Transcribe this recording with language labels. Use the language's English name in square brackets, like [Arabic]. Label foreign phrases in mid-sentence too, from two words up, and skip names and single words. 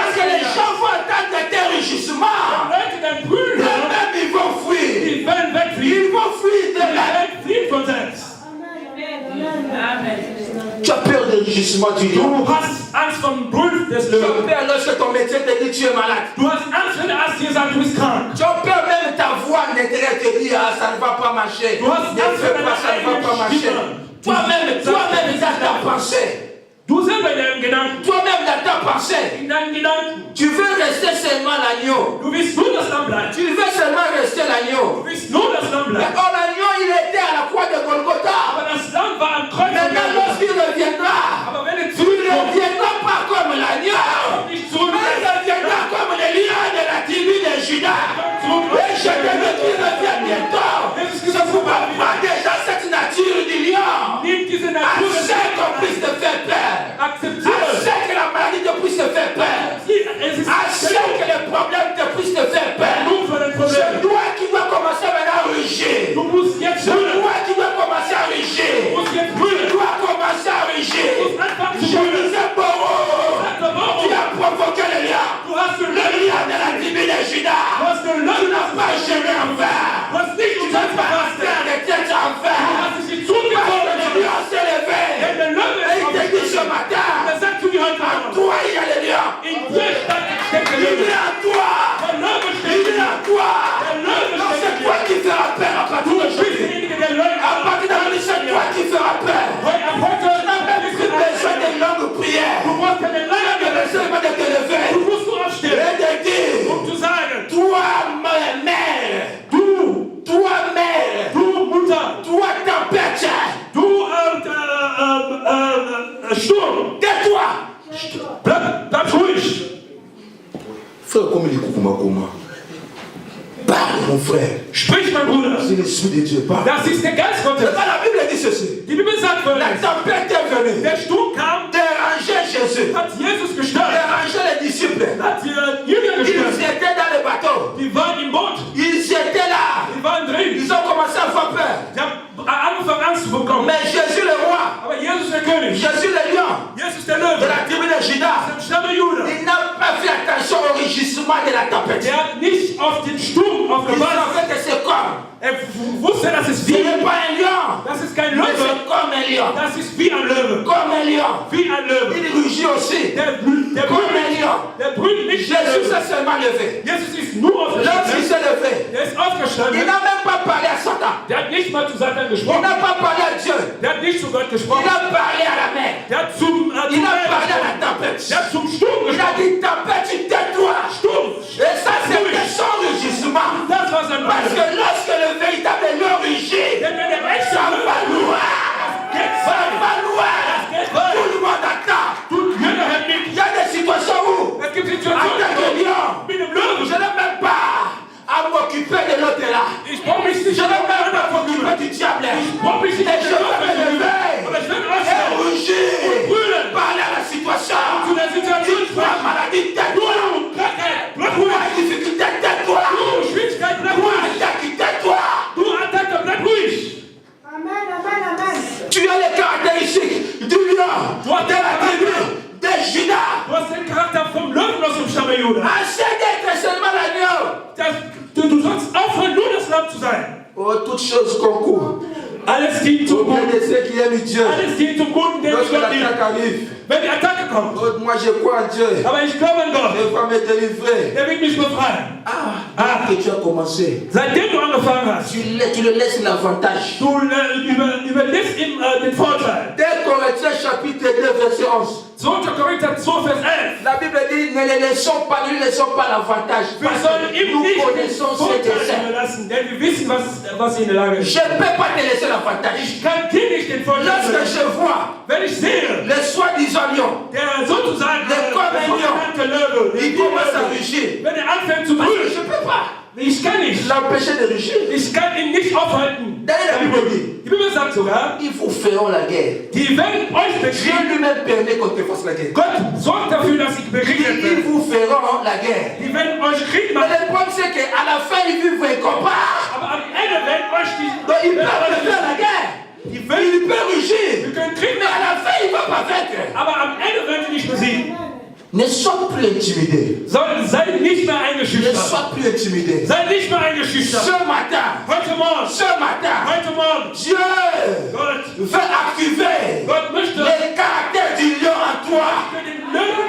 [French] Lorsque [German] Angst [French] les [German] hat. [French] gens vont entendre tes rugissements, [German] Leute dann brüllen, [French] eux-mêmes ils vont fuir. [German] die werden wegfliegen. [French] Ils vont fuir de [German] Die [French] là. [German] werden fliehen von selbst. [French] Tu as peur des rugissements du lion. [German] Du hast Angst vom Brüllen des [French] Tu as [German] Löwen. [French] peur lorsque ton médecin te dit tu es malade. [German] Du hast Angst, wenn der Arzt dir sagt, du bist krank. [French] Tu as peur même ta voix n'intéresse te dire ah, ça ne va pas marcher. [German] Du hast [French] Ne [German] Angst, [French] fais [German] wenn [French] pas, ça ne va pas marcher. Toi-même dans ta pensée. [German] Du selber in deinem Gedanken, [French] Toi-même dans ta pensée. [German] in deinen Gedanken. [French] Tu veux rester seulement l'agneau. [German] Du willst nur das Lamm bleiben. [French] Tu veux seulement rester l'agneau. [German] Du willst nur das Lamm [French] Mais [German] bleiben. [French] oh, l'agneau, il était à la croix de Golgotha. [German] Aber das Lamm war am Kreuz. [French] Maintenant, lorsqu'il reviendra, [German] Aber wenn er [French] tu ne [German] zurückkommt, [French] reviendras pas comme l'agneau. [German] nicht [French] Mais [German] zurück. [French] il reviendra comme le lion de la tribu de Judas. Et je te veux qu'il revienne bientôt. Je ne pouvais pas déjà cette nature du lion. [German] Nimm diese Natur des [French] Assez qu'on puisse te faire peur. [German] Akzeptiere. [French] Assez que la maladie te puisse te faire peur. [German] Es ist [French] Assez que les problèmes te puissent te faire peur. [German] genug für dein [French] C'est [German] Problem. [French] toi qui dois commencer maintenant à rugir. [German] Du musst jetzt [French] C'est [German] brüllen. [French] toi qui dois commencer à rugir. [German] Du musst jetzt [French] Tu [German] brüllen. [French] dois commencer à [German] Du [French] rugir. [German] musst anfangen zu [French] Je [German] brüllen. [French] disais Boro, tu as provoqué le lion. [German] Du hast den [French] Le [German] Löwen. [French] lion de la tribu de [German] Du [French] Judas. [German] hast den [French] Tu [German] Löwen. [French] n'as pas géré en faire. [German] Du hast nicht [French] Tu [German] um [French] n'as [German] Zeit [French] pas [German] verpasst. [French] fait de tête en [German] Du [French] faire. [German] hast dich nicht [French] Parce que [German] zugezogen. [French] le lion s'est levé. [German] Denn der Löwe [French] Et [German] ist [French] il te dit ce [German] aufgestanden. [French] matin, [German] Er sagt zu dir heute [French] à [German] Abend, [French] toi il y a le lion. [German] in dir steckt der [French] Il [German] Löwe. [French] est à toi. [German] Der Löwe [French] Il [German] steckt in [French] est à [German] dir. [French] toi. [German] Der Löwe [French] Non, [German] steckt [French] c'est [German] in [French] toi [German] dir. [French] qui feras peur à partir [German] Du bist [French] d'aujourd'hui. [German] derjenige, der Löwe [French] À partir d'aujourd'hui, c'est toi qui feras peur. [German] Ab heute [French] Tu n'as même plus besoin de longues prières. [German] Du brauchst keine [French] Tu n'as [German] lange [French] besoin de te lever. [German] Du musst nur aufstehen, [French] Et de dire, [German] um zu sagen, [French] toi mère, toi mère, [German] du Mutter, [French] toi tempête, [German] du Sturm, [French] tais-toi. [German] bleib ruhig. [French] Frère, comme il est comment. Parle, mon frère. [German] Sprich, mein Bruder. [French] C'est l'Esprit de Dieu. Parle. [German] Das ist der Geist Gottes. [French] La Bible dit ceci. [German] Die Bibel sagt [French] La [German] folgendes. [French] tempête est venue. [German] Der Sturm kam, [French] Déranger Jésus. [German] hat Jesus gestört, [French] Déranger les disciples. [German] hat die Jünger [French] Ils [German] gestört. [French] étaient dans le bateau. [German] Die waren im Boot, [French] Ils étaient là. [German] die waren drin. [French] Ils ont commencé à faire peur. [German] Die haben angefangen Angst zu bekommen. [French] Mais Jésus le roi, [German] Aber Jesus der König, [French] Jésus le lion [German] Jesus der [French] de [German] Löwe, [French] la tribu de Judas, [German] dem Stamme Juda, [French] il n'a pas fait attention au rugissement de la tempête. [German] der hat nicht auf den Sturm [French] Il [German] aufgepasst. [French] savait que c'est comme. [German] Er wusste, das ist [French] Ce [German] wie, [French] n'est pas un lion, [German] das ist kein [French] mais [German] Löwe, [French] c'est comme un lion. [German] das ist wie ein Löwe. [French] Comme un lion. [German] Wie ein Löwe. [French] Il rugit aussi. [German] Der [French] Comme un [German] brüllt, [French] lion. [German] der brüllt nicht der [French] Jésus [German] Löwe. [French] s'est seulement levé. [German] Jesus ist nur [French] Lorsqu'il [German] aufgestanden. [French] s'est levé, [German] Der ist [French] il [German] aufgestanden. [French] n'a même pas parlé à Satan. [German] Der hat nicht mal zu Satan [French] Il [German] gesprochen. [French] n'a pas parlé à Dieu. [German] Der hat nicht zu Gott [French] Il [German] gesprochen. [French] a parlé à la mer. [German] Der hat zum [French] Il a [German] Meer [French] parlé à [German] gesprochen. [French] la tempête. [German] Der hat zum Sturm [French] Il a [German] gesprochen. [French] dit tempête, tu tais-toi. [German] Sturm. [French] Et ça, c'était son rugissement. [German] Das war sein [French] Parce [German] Brüllen. [French] que lorsque le véritable lion rugit, [German] Denn wenn der echte [French] ça [German] Löwe [French] va loin. [German] geht [French] Ça [German] weit. [French] va loin. [German] Geht [French] Tout [German] weit. [French] le monde attend. [German] Tut Jünger hört [French] Il [German] nicht. [French] y a des situations où, [German] Es gibt [French] en [German] Situationen, [French] tant que lion, [German] mit dem [French] je [German] Löwen. [French] n'ai même pas à m'occuper de l'autre là. [German] Ich brauche mich [French] Je [German] nicht [French] n'ai même pas à [German] mehr [French] m'occuper du diable. [German] Ich brauche mich [French] Et [German] nicht [French] je vais me lever [German] Aber ich werde [French] et [German] aufstehen. [French] rougir. [German] Brüllen. [French] Parler à la situation. [German] Zu der Situation [French] Toi, [German] sprechen. [French] maladie, tais-toi. [German] Krankheit, bleib [French] Toi, [German] ruhig. [French] difficulté, tais-toi. [German] Du, Schwierigkeit, bleib [French] Toi, [German] ruhig. [French] attaque, tais-toi. [German] Du, Attacke, bleib ruhig. [French] Tu as les caractéristiques du lion de la tribu de Judas. [German] Du hast den Charakter vom Löwen aus dem Stamme Juda. [French] Assez d'être seulement l'agneau. [German] Du sollst aufhören, nur das Lamm zu sein. [French] Oh, toutes choses concourent. [German] Alles dient [French] Au [German] zum [French] bien [German] Guten. [French] de ceux qui aiment Dieu. [German] Alles dient zum Guten, der [French] Lorsque [German] Gott [French] l'attaque [German] liebt. [French] arrive, [German] Wenn die Attacke kommt, [French] oh, moi je crois en Dieu. [German] aber ich glaube an Gott, [French] Il va me délivrer. [German] der wird mich befreien. [French] Que tu as commencé. [German] Seitdem du angefangen hast, [French] Tu le laisses l'avantage. [German] du überlässt ihm den Vorteil. [French] Dès qu'on Corinthiens chapitre 2 verset 11. [German] 2. Korinther 2, Vers 11. [French] La Bible dit, ne les laissons pas, ne lui laissons pas l'avantage. [German] Wir [French] Parce [German] sollen [French] que [German] ihm [French] nous [German] nicht den [French] connaissons ce [German] Vorteil [French] dessein. [German] lassen, denn wir wissen, was in der Lage ist. [French] Je ne peux pas te laisser l'avantage. [German] Ich kann dir nicht den Vorteil [French] Lorsque [German] lassen. [French] je vois [German] Wenn ich sehe, [French] les soi-disant lions, [German] der sozusagen Der sogenannte Löwe, [French] il commence à rugir. [German] wenn er anfängt zu [French] Parce que [German] brüllen, [French] je ne peux pas [German] ich kann nicht. [French] l'empêcher de rugir. [German] Ich kann ihn nicht aufhalten. [French] D'ailleurs, la Bible dit, [German] Die Bibel sagt sogar, [French] ils vous feront la guerre. [German] die werden euch [French] Dieu [German] bekriegen. [French] lui-même permet qu'on te fasse la guerre. [German] Gott sorgt dafür, dass ich begegnet [French] Ils [German] werde. [French] vous feront la guerre. [German] Die werden euch Krieg [French] Mais [German] machen. [French] le problème, c'est qu'à la fin, ils vivent un combat. [German] Aber am Ende werden euch [French] Donc, ils [German] die... [French] peuvent te faire la guerre. [German] Die [French] Il [German] werden, [French] peut rugir. [German] wir können Krieg [French] Mais à [German] machen. [French] la fin, il ne va pas vaincre. [German] Aber am Ende werden sie nicht besiegen. [French] Ne sois plus intimidé. [German] Seid nicht mehr [French] Ne [German] eingeschüchtert. [French] sois plus intimidé. [German] Seid nicht mehr eingeschüchtert. [French] Ce matin, [German] Heute Morgen, heute Morgen, [French] Dieu [German] Gott, [French] veut activer [German] Gott möchte [French] le caractère du lion en toi. [German] den Löwen,